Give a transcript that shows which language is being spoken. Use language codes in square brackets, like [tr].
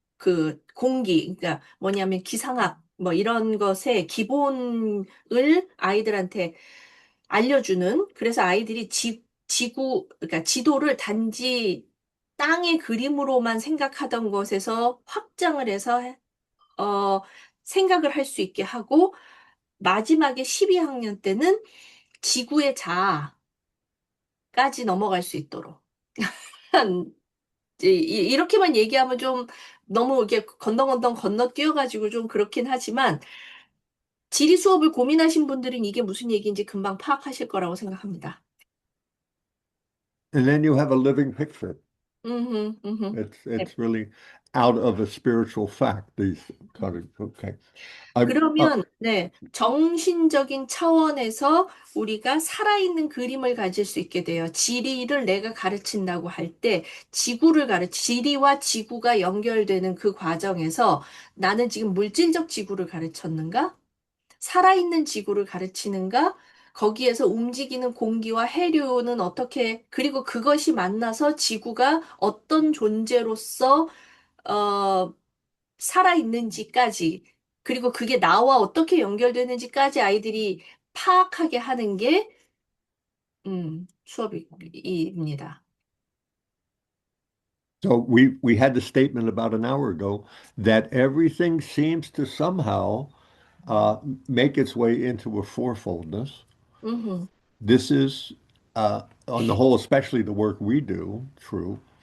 [ko] 그 공기, 그러니까 뭐냐면 기상학, 뭐 이런 것의 기본을 아이들한테 알려주는, 그래서 아이들이 그러니까 지도를 단지 땅의 그림으로만 생각하던 것에서 확장을 해서, 어, 생각을 할 수 있게 하고, 마지막에 12학년 때는 지구의 자아까지 넘어갈 수 있도록. 이렇게만 얘기하면 좀 너무 이렇게 건너건너 건너뛰어가지고 좀 그렇긴 하지만, 지리 수업을 고민하신 분들은 이게 무슨 얘기인지 금방 파악하실 거라고 생각합니다. [en] And then you have a living picture. 음흠, 음흠. 네. It's really out of a spiritual fact. These kind of okay. I [ko] 그러면, 네, 정신적인 차원에서 우리가 살아있는 그림을 가질 수 있게 돼요. 지리를 내가 가르친다고 할 때, 지리와 지구가 연결되는 그 과정에서 나는 지금 물질적 지구를 가르쳤는가? 살아있는 지구를 가르치는가? 거기에서 움직이는 공기와 해류는 어떻게, 그리고 그것이 만나서 지구가 어떤 존재로서, 어, 살아있는지까지, 그리고 그게 나와 어떻게 연결되는지까지 아이들이 파악하게 하는 게, 수업입니다. [en] So we had the statement about an hour ago that everything seems to somehow make its way into a fourfoldness. 음흠, This is on the whole, especially the work we do, true.